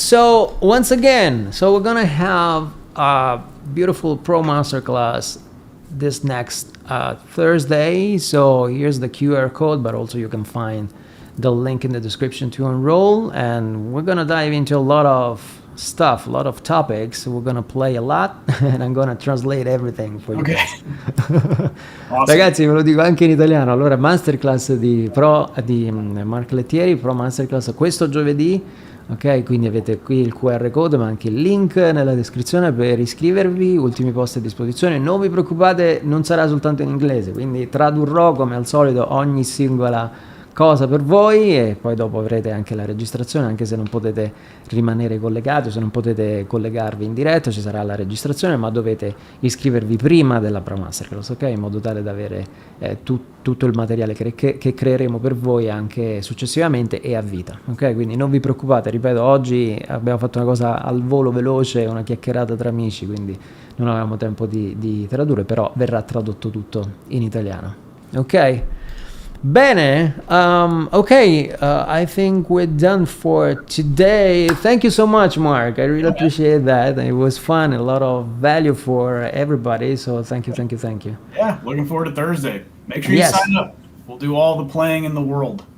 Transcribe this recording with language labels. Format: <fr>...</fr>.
<en>So once again, so we're gonna have a beautiful Pro Masterclass this next Thursday. So here's the QR code, but also you can find the link in the description to enroll. And we're gonna dive into a lot of stuff, a lot of topics. We're gonna play a lot, and I'm gonna translate everything for you. Okay. guys. Awesome.</en> <it>Ragazzi, ve lo dico anche in italiano. Allora, masterclass di Mark Lettieri, Pro Masterclass questo giovedì. Ok, quindi avete qui il QR code, ma anche il link nella descrizione per iscrivervi. Ultimi posti a disposizione. Non vi preoccupate, non sarà soltanto in inglese, quindi tradurrò come al solito ogni singola cosa per voi, e poi dopo avrete anche la registrazione, anche se non potete rimanere collegati, se non potete collegarvi in diretta, ci sarà la registrazione, ma dovete iscrivervi prima della Pro Masterclass, ok? In modo tale da avere tutto il materiale che creeremo per voi anche successivamente e a vita, ok? Quindi non vi preoccupate, ripeto, oggi abbiamo fatto una cosa al volo veloce, una chiacchierata tra amici, quindi non avevamo tempo di tradurre, però verrà tradotto tutto in italiano, ok?</it> <en>Bene, okay, I think we're done for today. Thank you so much, Mark. I really appreciate that. It was fun, a lot of value for everybody. So thank you, thank you, thank you. Yeah, looking forward to Thursday. Make sure you Yes. sign up. We'll do all the playing in the world.</en>